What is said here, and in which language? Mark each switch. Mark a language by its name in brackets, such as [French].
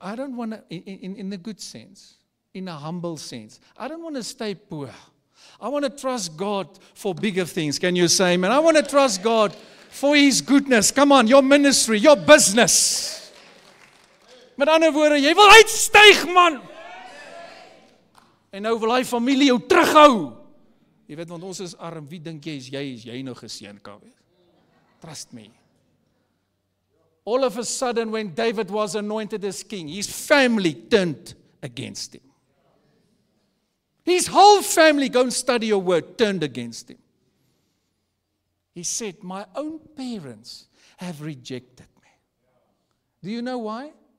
[English] I don't want to, in the good sense, in a humble sense. I don't want to stay poor. I want to trust God for bigger things. Can you say amen? I want to trust God for His goodness. Come on, your ministry, your business. [Afrikaans] Met ander woorde, jy wil uitstyg, man. En nou wil hy familie jou terughou. Jy weet, want ons is arm, wie dink jy is jy nog geseën kan wees? [English] Trust me. All of a sudden, when David was anointed as king, his family turned against him. His whole family, go and study your word, turned against him. He said, my own parents have rejected me. Do you know why?